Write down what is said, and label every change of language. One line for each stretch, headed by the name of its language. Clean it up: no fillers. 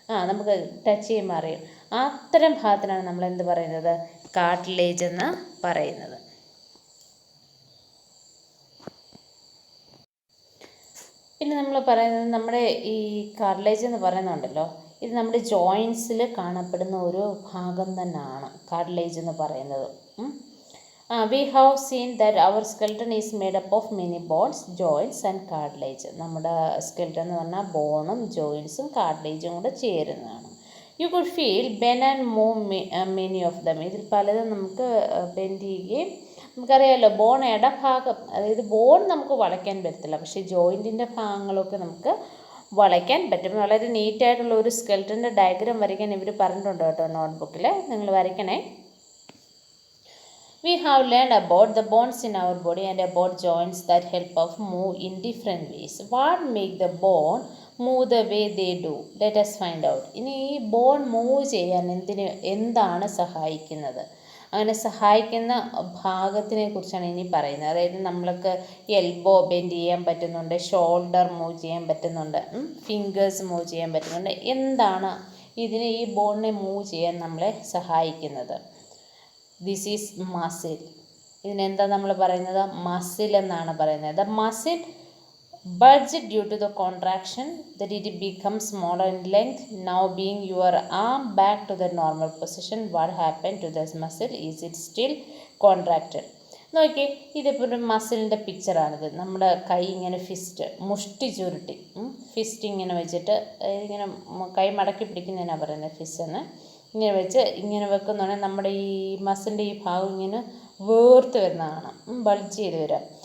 Malayalam: നമുക്ക് ടച്ച് ചെയ്യുമ്പോൾ അറിയും. അത്തരം ഭാഗത്തിനാണ് നമ്മൾ എന്ത് പറയുന്നത്, കാർട്ടിലേജ് എന്ന് പറയുന്നത്. പിന്നെ നമ്മൾ പറയുന്നത് നമ്മുടെ ഈ കാർട്ടിലേജ് എന്ന് പറയുന്നുണ്ടല്ലോ, ഇത് നമ്മുടെ ജോയിൻസിൽ കാണപ്പെടുന്ന ഒരു ഭാഗം തന്നെയാണ് കാർട്ടിലേജ് എന്ന് പറയുന്നത്.
English: We have seen that our skeleton is made up of many bones, joints and cartilage.
Malayalam: നമ്മുടെ skeleton എന്ന് പറഞ്ഞാൽ ബോണും ജോയിൻസും കാർട്ടിലേജും കൂടെ ചേരുന്നതാണ്.
English: You could feel bend and move many of them.
Malayalam: ഇതിൽ പലതും നമുക്ക് ബെൻഡ് ചെയ്യുകയും, നമുക്കറിയാമല്ലോ ബോൺ ഇടഭാഗം, അതായത് ബോൺ നമുക്ക് വളയ്ക്കാൻ പറ്റത്തില്ല, പക്ഷേ ജോയിൻറ്റിൻ്റെ ഭാഗങ്ങളൊക്കെ നമുക്ക് വളയ്ക്കാൻ പറ്റും. വളരെ നീറ്റായിട്ടുള്ള ഒരു സ്കെൽറ്റൻ്റെ ഡയഗ്രാം വരയ്ക്കാൻ ഇവർ പറഞ്ഞിട്ടുണ്ട് കേട്ടോ നോട്ട്ബുക്കിൽ, നിങ്ങൾ വരയ്ക്കണേ.
English: We have learned about the bones in our body and about joints that help us move in different ways. What make the bone move the way they do? Let us find out.
Malayalam: ഇനി ഈ bone move ചെയ്യാൻ എന്താണ് സഹായിക്കുന്നത്? അങ്ങനെ സഹായിക്കുന്ന ഭാഗത്തിനെ കുറിച്ചാണ് ഇനി പറയുന്നത്. അതായത് നമ്മൾക്ക് എൽബോ ബെൻഡ് ചെയ്യാൻ പറ്റുന്നുണ്ട്, ഷോൾഡർ മൂവ് ചെയ്യാൻ പറ്റുന്നുണ്ട്, ഫിംഗേഴ്സ് മൂവ് ചെയ്യാൻ പറ്റുന്നുണ്ട്. എന്താണ് ഇതിന് ഈ ബോണിനെ മൂവ് ചെയ്യാൻ നമ്മളെ സഹായിക്കുന്നത്?
English: This is muscle.
Malayalam: ഇതിനെന്താ നമ്മൾ പറയുന്നത്? മസിൽ എന്നാണ് പറയുന്നത്.
English: The muscle bulge due to the contraction that it becomes smaller in length. Now being your arm back to the normal position, what happened to this muscle? Is it still contracted?
Malayalam: നോക്കി, ഇതിപ്പോൾ ഒരു മസിലിൻ്റെ പിക്ചറാണിത്. നമ്മുടെ കൈ ഇങ്ങനെ മുഷ്ടി ചുരുട്ടി fist ഇങ്ങനെ വെച്ചിട്ട് ഇങ്ങനെ കൈ മടക്കി പിടിക്കുന്നതിനാണ് പറയുന്നത് ഫിസ്റ്റ് എന്ന്. ഇങ്ങനെ വെച്ച് ഇങ്ങനെ വെക്കുന്നുണ്ടെങ്കിൽ നമ്മുടെ ഈ മസിലിൻ്റെ ഈ ഭാഗം ഇങ്ങനെ വേർത്ത് വരുന്നതാണ്, ബൾജ് ചെയ്ത് വരാം.